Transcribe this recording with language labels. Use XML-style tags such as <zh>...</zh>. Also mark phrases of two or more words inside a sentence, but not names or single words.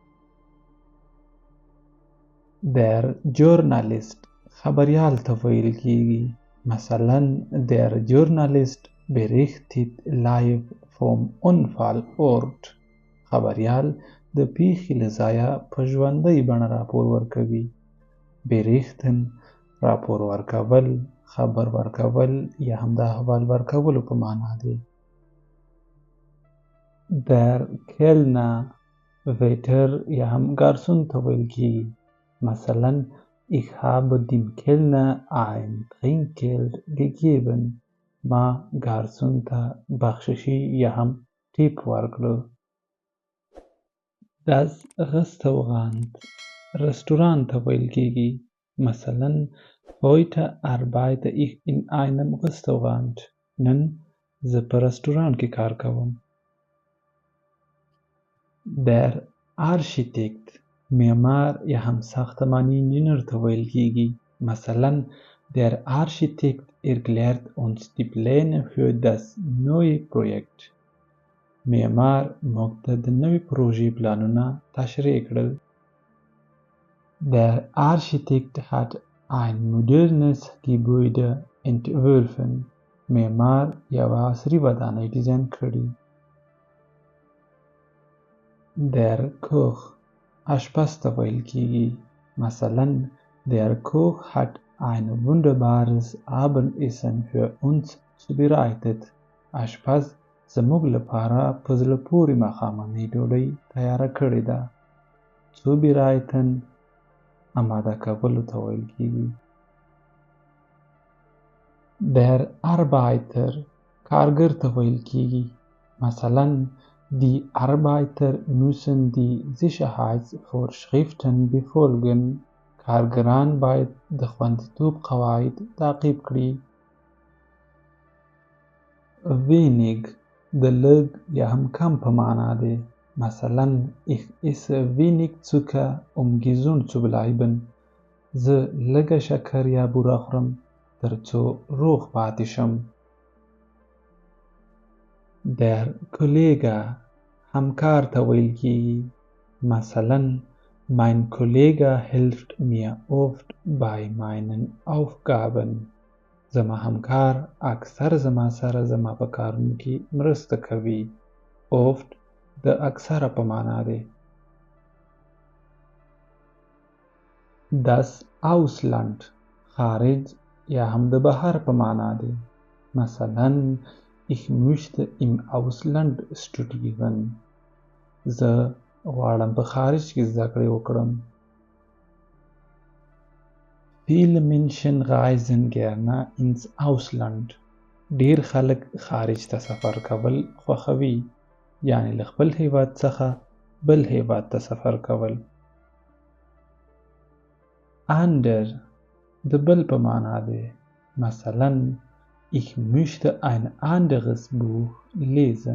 <de>Der Journalist</de> <ps>خبریال ته ویل کیږي.</ps> <de>مثلا der Journalist berichtet live vom Unfallort.</de> <ps>خبریال د پیښې له ځایه په ژوندۍ بڼه راپور ورکوي. berichten راپور ورکول، خبر ورکول یا هم د احوال ورکولو په معنا دی.</ps> <de>Der Kellner</de> <ps>ویټر یا هم ګارسون ته ویل کیږي.</ps> <de>مثلا ich habe dem Kellner ein Trinkgeld gegeben.</de> <ps>ما ګارسون ته بخششي یا هم ټیپ ورکړو.</ps> <de>Das Restaurant</de> <ps>رستورانت ته ویل کیږي.</ps> <de>مثلا heute arbeite ich in einem Restaurant.</de> <ps>نن زه په رستورانت کې کار کوم.</ps> <de>Der Architekt</de> <ps>معمار یا هم ساختمانی انجینر ته ویل کیږي.</ps> <de>مثلا der Architekt erklärt uns die Pläne für das neue Projekt.</de> <ps>معمار موږ ته د نوې پروژې پلانونه تشریح کړل.</ps> <de>Der Architekt hat ein modernes Gebäude entworfen.</de> <ps>معمار یوه عصري ودانۍ ډیزاین کړې.</ps> <de>Der Koch</de> <ps>اشپز ته ویل کیږي.</ps> <de>مثلا der Koch hat ein wunderbares Abendessen für uns zubereitet.</de> <ps>اشپز زموږ لپاره په زړه پورې ماښامنۍ ډوډۍ تیاره کړې ده. zubereiten اماده کولو ته ویل کیږي.</ps> <de>Der Arbeiter</de> <ps>کارګر ته ویل کیږي.</ps> <de>مثلا die Arbeiter müssen die Sicherheitsvorschriften befolgen.</de> <ps>کارګران باید د خوندیتوب قواعد تعقیب کړي. wenig د لږ یا هم کم په معنا دی.</ps> <de>مثلا ich esse wenig Zucker gesund zu bleiben.</de> <ps>زه لږه شکر یا بوره خورم ترڅو روغ پاتې شم.</ps> <de>Der Kollege</de> <ps>همکار ته ویل کیږي.</ps> <de>مثلا mein Kollege hilft mir oft bei meinen Aufgaben.</de> <ps>زما همکار اکثر زما سره زما په کارونو کې مرسته کوي. oft د اکثره په معنا دی.</ps> <de>Das Ausland</de> <ps>خارج یا هم د بهر په معنا دی.</ps> <de>مثلا ich möchte im Ausland studieren.</de> <ps>زه غواړم په خارج کې زده کړې وکړم.</ps> <de>Viele Menschen reisen gerne ins Ausland.</de> <ps>ډیر خلک خارج ته سفر کول خوښوي. یعنی له خپل هیواد څخه بل هیواد ته سفر کول. Ander د بل په معنا دی.</ps> <de>مثلا ich möchte ein anderes Buch lesen.</de>